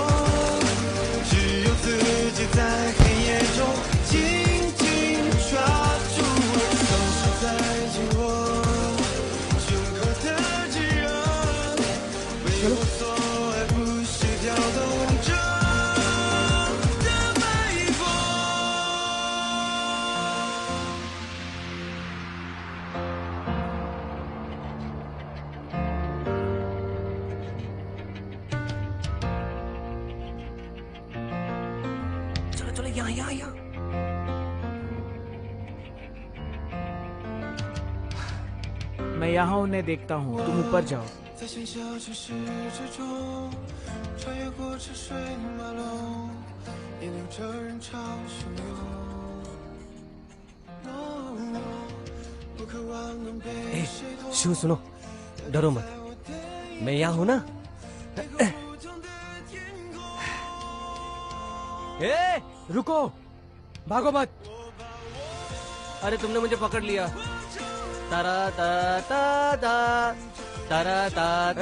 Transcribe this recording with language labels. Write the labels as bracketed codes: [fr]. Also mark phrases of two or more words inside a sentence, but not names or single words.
[zh] 在黑夜中紧紧抓住我，投射在紧握胸口的炙热，为我所爱，不是跳动着的脉搏。 [hi] चलो यहाँ यहाँ यहाँ। मैं यहाँ उन्हें देखता हूँ, तुम ऊपर जाओ। [zh] 在喧嚣城市之中，穿越过车水马龙，也流着人潮汹涌。不渴望能被谁懂。 [hi] शिव सुनो, डरो मत, मैं यहाँ हूँ ना। ए, रुको, भागो मत। अरे तुमने मुझे पकड़ लिया। तारा ता ता ता तारा ता ता।